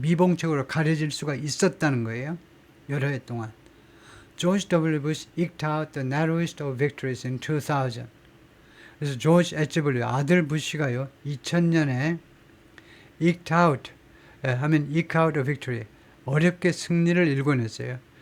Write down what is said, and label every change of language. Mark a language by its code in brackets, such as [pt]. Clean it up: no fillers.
[ko] 미봉책으로 가려질 수가 있었다는 거예요. 여러 해 동안. George W. [en] Bush eked out the narrowest of victories in 2000. [ko] 그래서 조지 H.W. 아들 부시가요. [en] 2000년에 eked out 하면 eke out a victory. [ko] 어렵게 승리를 일궈냈어요.